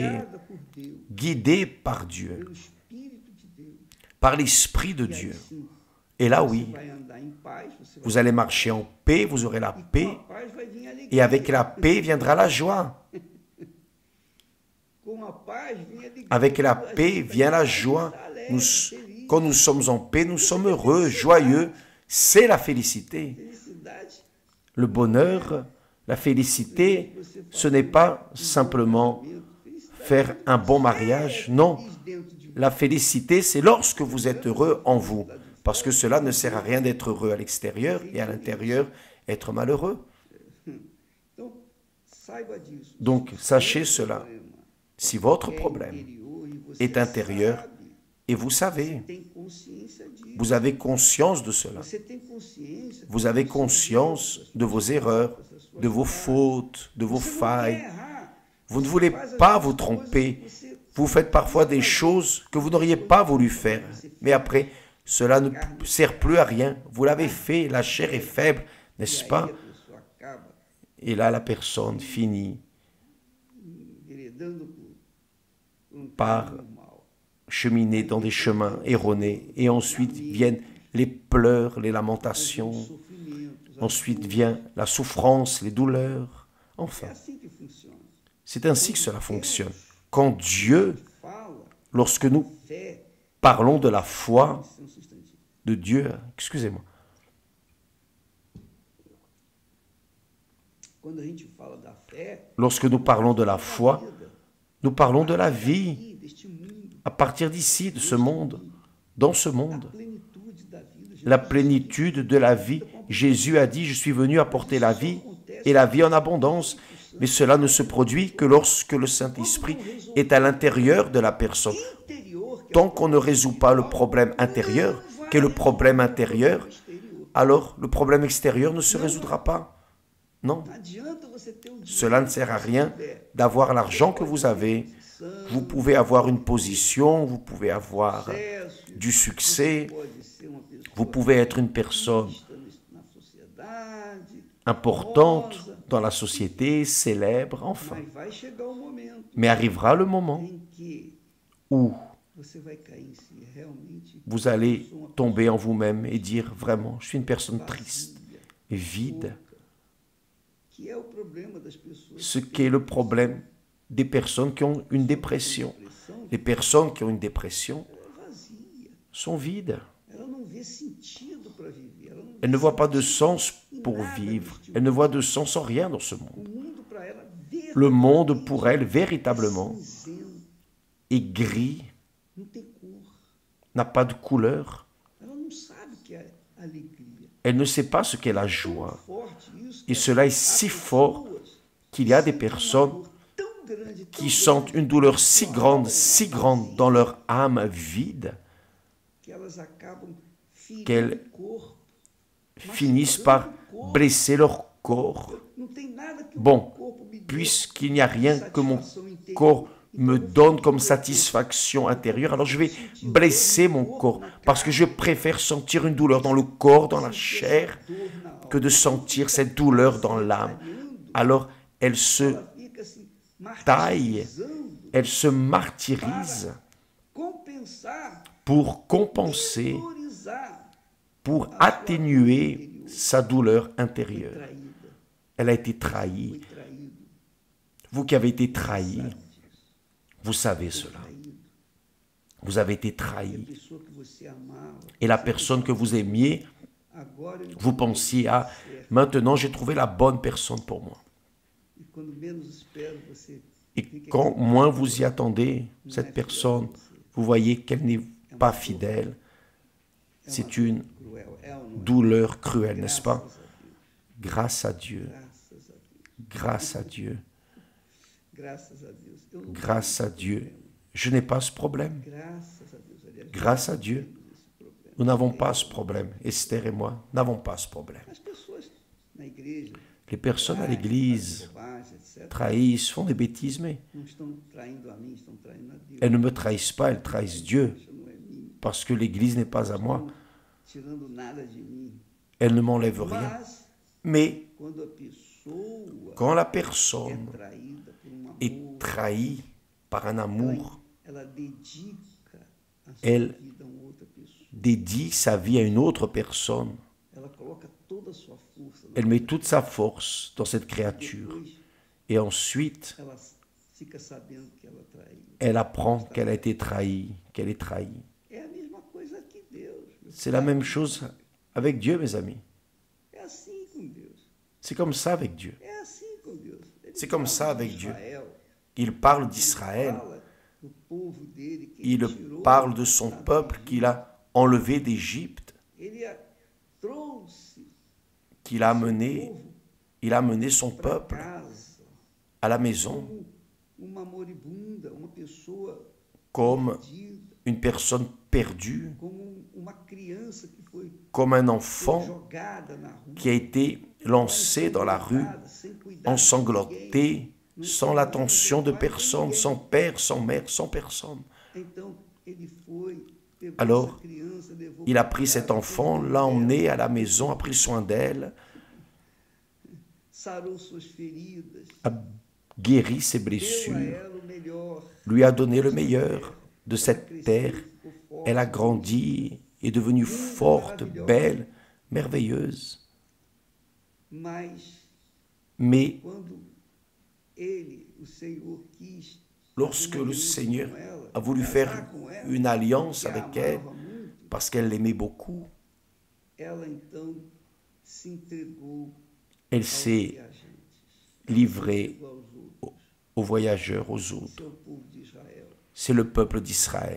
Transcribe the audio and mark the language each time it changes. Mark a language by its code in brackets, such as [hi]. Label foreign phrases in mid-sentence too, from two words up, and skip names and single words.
[pt] guiada por Deus, [fr] guidé par Dieu, [pt] pelo Espírito de Deus. [fr] par l'Esprit de [pt] E aí [fr] Dieu. [pt] sim, [fr] Et là [pt] você [fr] oui, [pt] vai andar em paz, você vai [fr] vous allez marcher en paix, vous aurez la [pt] e com [fr] paix, [pt] a paz vai vir a alegria. [fr] et avec la paix viendra la joie. [pt] Com a paz vem a alegria. [fr] Avec la [pt] A [fr] paix [pt] gente vai [fr] vient la [pt] estar [fr] joie. [pt] alegre, [fr] Nous, [pt] feliz. [fr] quand nous sommes en paix, nous sommes heureux, joyeux. C'est la félicité. [pt] Felicidade [fr] Le bonheur, la félicité, ce n'est pas simplement faire un bon mariage. Non, [pt] feliz dentro de [fr] la félicité, c'est lorsque vous êtes heureux en vous. Parce que cela ne sert à rien d'être heureux à l'extérieur et à l'intérieur, être malheureux. [pt] Então, saiba disso. [fr] Donc, sachez cela. [pt] Problema [fr] Si votre [pt] é [fr] problème [pt] interior e você [fr] est intérieur, [pt] sabe, [fr] et vous savez, [pt] tem consciência disso. [fr] vous avez conscience de cela. [pt] Você tem consciência. [fr] Vous avez conscience de vos erreurs, de vos fautes, de vos [pt] Você não quer [fr] failles. [pt] errar. [fr] Vous ne voulez pas vous tromper. Vous faites parfois des choses que vous n'auriez pas voulu faire. Mais après, cela ne sert plus à rien. Vous l'avez fait, la chair est faible, n'est-ce [pt] E aí [fr] pas? [pt] a pessoa [fr] Et là, la personne finit [pt] enveredando por [fr] par [pt] caminho mal. [fr] cheminer dans des chemins erronés. Et ensuite viennent les pleurs, les [pt] Os [fr] lamentations. [pt] sofrimentos, as [fr] Ensuite [pt] dores. [fr] vient la souffrance, les douleurs. [pt] É [fr] Enfin, [pt] assim que funciona. [fr] c'est ainsi que cela fonctionne. Quand Dieu, [pt] Fala, [fr] lorsque nous [pt] fé, [fr] parlons de la foi [pt] é um substantivo. [fr] de Dieu, excusez-moi, [pt] Quando a gente fala da fé, [fr] lorsque nous parlons de la foi, nous parlons de la vie [pt] aqui, deste mundo, [fr] à partir d'ici, de ce monde, dans ce [pt] da [fr] monde. [pt] plenitude da vida. Jesus [fr] La plénitude de la vie. Jésus a dit, je suis venu apporter la vie et la vie en abondance. Mais cela ne se produit que lorsque le Saint-Esprit est à l'intérieur de la personne. [pt] interior, que é [fr] Tant qu'on ne résout pas le problème intérieur, qu'est le problème intérieur, [pt] exterior. [fr] alors le problème extérieur ne se résoudra pas. Non, [pt] Não adianta você ter o [fr] cela ne sert à rien d'avoir l'argent que vous avez. Vous pouvez avoir une position, vous pouvez avoir [pt] sucesso, [fr] du succès, [pt] pode ser uma pessoa [fr] vous pouvez être une personne [pt] na sociedade, [fr] importante dans la société, célèbre, enfin. [pt] mas vai chegar um momento [fr] Mais arrivera le moment [pt] em que [fr] où [pt] você vai cair em si realmente [fr] vous allez tomber en vous-même et dire vraiment, je suis une personne triste, vide. [pt] que é o problema das pessoas [fr] Ce qu'est le problème des personnes qui ont une dépression. [pt] depressão, [fr] Les personnes qui ont une dépression [pt] ela é vazia. [fr] sont vides. [pt] Ela não vê sentido para viver. Ela não [fr] Elles ne voient pas de sens pour vivre. Elles ne voient de sens en rien dans ce [pt] O [fr] monde. [pt] mundo para ela [fr] Le monde pour elles, véritablement, [pt] cinzento, [fr] est gris, [pt] não tem cor. [fr] n'a pas de couleur. [pt] Ela não sabe o que é alegria. [fr] Elle ne sait pas ce qu'est la joie. [pt] Forte isso. [fr] Et cela est si fort qu'il y a des personnes [pt] Tão grande, tão [fr] qui sentent une douleur si grande dans leur âme vide, [pt] que elas acabam [fr] Qu'elles [pt] ferindo o corpo. [fr] finissent par blesser leur corps. [pt] Não tem nada que [fr] Bon, [pt] o corpo me dê [fr] puisqu'il n'y a rien que mon [pt] satisfação interior. [fr] corps me donne comme satisfaction intérieure, alors je vais blesser mon corps parce que je préfère sentir une douleur dans le corps, dans la chair, [pt] Dor na alma. [fr] que de sentir cette douleur dans l'âme. Alors elle se [pt] Ela fica se [fr] taille, [pt] martirizando [fr] elle se martyrise [pt] compensar, [fr] pour compenser, [pt] valorizar [fr] pour atténuer sa douleur intérieure. [pt] traída. [fr] Elle a été trahie. [pt] Foi traído, [fr] Vous qui avez été trahi, vous savez cela. [pt] traído. [fr] Vous avez été [pt] A [fr] trahi. [pt] pessoa que você amava, [fr] Et la personne que vous aimiez, [pt] agora ele [fr] vous pensiez, ah, maintenant j'ai trouvé la bonne personne pour moi. [pt] e quando menos espera você [fr] Et quand moins vous y attendez, cette personne, vous voyez qu'elle n'est pas fidèle. C'est une [pt] cruel, é ou não é? [fr] douleur cruelle, n'est-ce pas? [pt] Graças a Deus, [fr] Grâce à Dieu. [pt] graças a Deus, graças a Deus. Eu não [fr] Grâce à Dieu. Je n'ai pas ce problème. [pt] graças a Deus, aliás, [fr] Grâce à Dieu. [pt] temos esse problema. [fr] Nous n'avons pas ce problème. Esther et moi n'avons pas ce problème. [pt] As pessoas na igreja, [fr] Les personnes à l'église [pt] bobagem, etc., [fr] trahissent, font des bêtises, mais [pt] não estão traindo a mim, estão traindo a Deus. [fr] elles ne me trahissent pas, elles trahissent Dieu, [pt] Isso não é mim, [fr] parce que l'église n'est pas à moi. [pt] não tirando nada de mim. [fr] Elle ne m'enlève rien. [pt] Mas [fr] Mais [pt] quando a pessoa [fr] quand la [pt] é [fr] personne [pt] traída por um amor, [fr] est trahie par un amour, [pt] ela dedica a sua [fr] Elle- [pt] vida a uma outra pessoa. [fr] dédie sa vie à une autre personne, [pt] Ela coloca toda a sua força. [fr] elle met toute sa force dans cette créature. [pt] Depois, [fr] Et ensuite, [pt] ela fica sabendo que ela traiu. [fr] elle apprend qu'elle a été trahie, qu'elle est trahie. [pt] É a mesma coisa que Deus. meu [fr] C'est la même chose avec Dieu, mes amis. [pt] É assim com Deus. [fr] C'est comme ça avec Dieu. [pt] É assim com Deus. Ele [fr] C'est comme [pt] fala [fr] ça [pt] de [fr] avec Dieu. [pt] Israel, [fr] Il parle [pt] ele [fr] d'Israël, [pt] fala do povo dele que [fr] il [pt] ele tirou [fr] parle de son [pt] da [fr] peuple qu'il a enlevé d'Égypte, [pt] Ele trouxe [fr] qu'il a [pt] o [fr] mené, [pt] povo [fr] il a mené son [pt] para [fr] peuple [pt] casa [fr] à la maison [pt] como uma moribunda, uma pessoa [fr] comme [pt] perdida, [fr] une personne perdue, [pt] como uma criança que foi [fr] comme un enfant [pt] jogada na rua, [fr] qui a été lancé dans la rue, [pt] sem cuidado de ninguém. [fr] ensanglanté, sans l'attention de personne, sans père, sans mère, sans personne. [pt] Então ele foi, pegou [fr] Alors, [pt] essa criança, levou [fr] Il a [pt] para [fr] pris [pt] casa, [fr] cet enfant, l'a emmené à la maison, a pris soin d'elle, [pt] sarou suas feridas, [fr] a guéri ses [pt] deu a [fr] blessures, [pt] ela o melhor. [fr] lui a donné le meilleur de cette terre. Elle a grandi, est devenue forte, belle, merveilleuse. [pt] Mas [fr] Mais [pt] quando ele, o Senhor, quis [fr] lorsque le Seigneur [pt] com ela, [fr] a voulu [pt] casar [fr] faire [pt] com ela, [fr] une alliance [pt] que a [fr] avec elle, [pt] amava muito, [fr] parce qu'elle l'aimait beaucoup, [pt] ela então se entregou [fr] elle [pt] aos [fr] s'est [pt] viajantes, [fr] livrée [pt] entregou aos outros. [fr] aux voyageurs, aux [pt] Esse [fr] autres. [pt] é o povo d'Israel. [fr] C'est le peuple d'Israël.